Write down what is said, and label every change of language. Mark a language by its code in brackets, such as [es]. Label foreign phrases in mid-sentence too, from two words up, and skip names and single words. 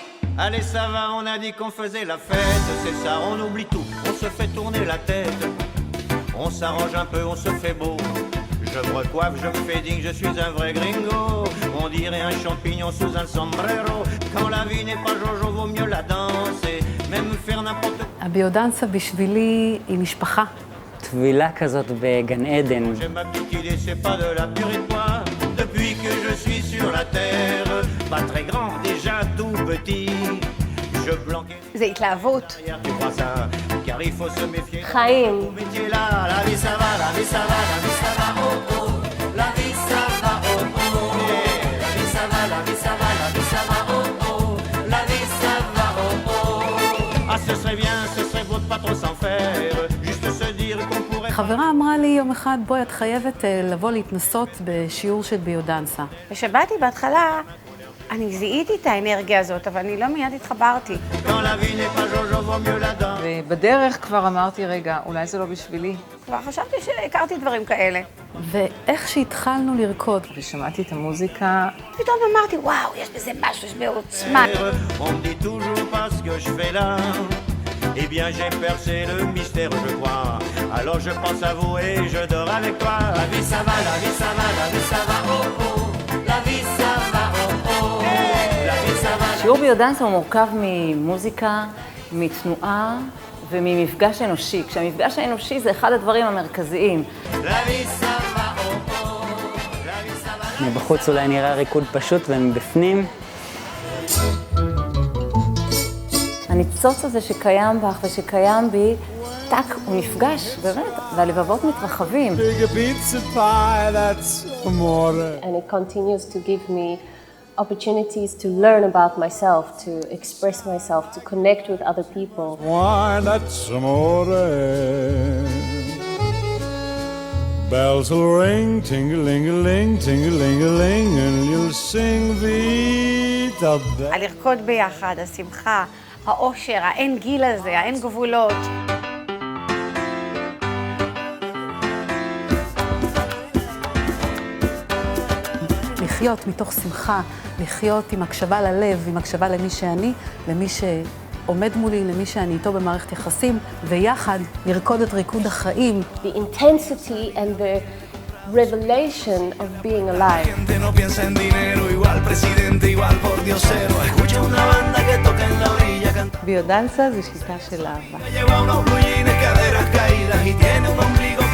[fr] Allez, ça va, on a dit qu'on faisait la fête, c'est ça, on oublie tout, on se fait tourner la tête. On s'arrange un peu, on se fait beau. Je me recoiffe, je me fais digne, je suis un vrai gringo. On dirait un champignon sous un sombrero. Quand la vie n'est pas Jojo, vaut mieux la danser. Même faire n'importe quoi. [he] הביודנסה בשבילי היא משפחה. טבילה כזאת בגן עדן. [fr] J'ai ma petite idée, c'est pas de la purée de pois. Depuis que je suis sur la terre, pas très grand, déjà tout petit. Je planquais [he] זה התלהבות. [fr] derrière, tu crois ça? Car il faut se méfier. [he] חיים. [fr] Au métier là, la vie ça va, la vie ça va, la vie ça va, oh oh. La vie ça va, oh oh. La vie ça va, la vie ça va, la vie ça va, oh oh. La vie ça va, oh oh. Ah, ce serait bien, ce serait beau de pas trop s'en faire. Juste se dire qu'on pourrait... [he] חברה אמרה לי יום אחד, בואי, את חייבת לבוא להתנסות בשיעור של ביודנסה. כשבאתי בהתחלה, אני זיהיתי את האנרגיה הזאת, אבל אני לא מיד התחברתי. [fr] Quand la vie n'est pas Jojo, vaut mieux la danse. [he] ובדרך כבר אמרתי, רגע, אולי זה לא בשבילי. כבר חשבתי שהכרתי דברים כאלה. ואיך שהתחלנו לרקוד, ושמעתי את המוזיקה, פתאום אמרתי, וואו, יש בזה משהו, יש בעוצמה. [fr] On me dit toujours pas ce que je fais là. Eh bien j'ai percé le mystère, je crois. Alors je pense à vous et je dors avec toi. La vie ça va, la vie ça va, la vie ça va, oh oh. La vie ça va, oh oh. La vie ça va. [he] שיעור ביודנסה הוא מורכב ממוזיקה, מתנועה וממפגש אנושי. כשהמפגש האנושי זה אחד הדברים המרכזיים. [fr] La vie ça va, oh oh. La vie ça va. [he] מבחוץ אולי נראה ריקוד פשוט ומבפנים. הניצוץ הזה שקיים בך ושקיים בי, טק, הוא נפגש, באמת, והלבבות מתרחבים. [en] Big pizza pie, that's amore. And it continues to give me opportunities to learn about myself, to express myself, to connect with other people. Why, that's amore. Bells will ring, ting-a-ling-a-ling, ting-a-ling-a-ling, and you'll sing [it] Vita Bella. [he] הלרקוד ביחד, השמחה, האושר, האין גיל הזה, האין גבולות. לחיות מתוך שמחה, לחיות עם הקשבה ללב, עם הקשבה למי שאני, למי שעומד מולי, למי שאני איתו במערכת יחסים, ויחד לרקוד את ריקוד החיים. [en] The intensity and the revelation of being alive. [es] gente no piensa en dinero, igual presidente, igual por diosero. Escucha una banda que toca en la orilla cantando. [he] ביודנסה זה שיטה של אהבה. [es] Lleva unos [en] blue jeans, [es] caderas caídas y tiene un ombligo.